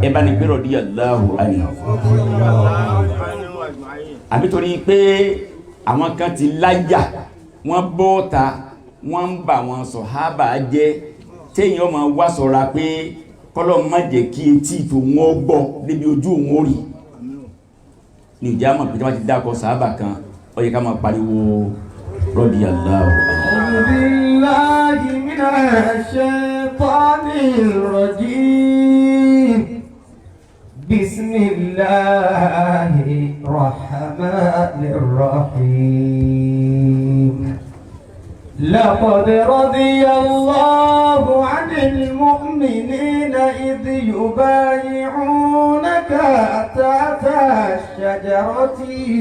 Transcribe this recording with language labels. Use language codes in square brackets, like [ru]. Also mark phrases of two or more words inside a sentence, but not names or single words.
[yo] ẹbá ní pé [ar] رضي الله عنه [yo] àbí torí pé àwọn kan ti láyà wọ́n bọ́ta wọ́n ń bà wọn sọ̀hábà jẹ́ téèyàn ọmọ wá sọ̀ra pé kọ́lọ̀ má jẹ́ kí etí tó wọ́n gbọ́ débi ojú òun ó rí ní ìjà mọ̀ pé tí wọ́n ti dákọ̀ sàhábà kan ó yẹ ká máa pariwo [ar] رضي الله عنه. بالله من الشيطان الرجيم بسم الله الرحمن الرحيم لقد رضي الله عن المؤمنين إذ يبايعونك تحت الشجرة